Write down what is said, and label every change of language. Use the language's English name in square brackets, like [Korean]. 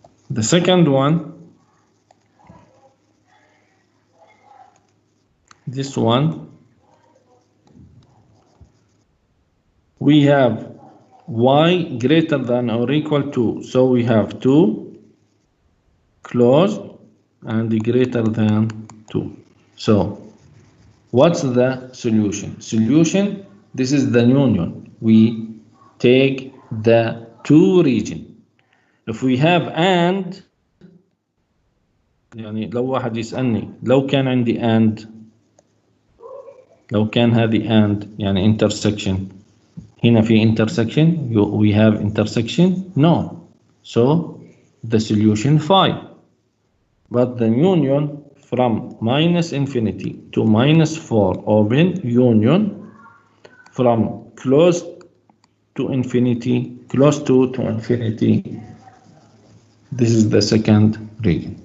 [English] The second one, this one, we have y greater than or equal to, so we have 2 close and greater than 2. So what's the solution? Solution, this is the union. We take the two region. If we have and, [Arabic] يعني لو واحد يسألني لو كان عندي and، لو كان هذه and يعني intersection، هنا في intersection, [English] we have intersection? No. So the solution 5. But the union from -infinity to -4 open, union from close to infinity, close to infinity, this is the second region.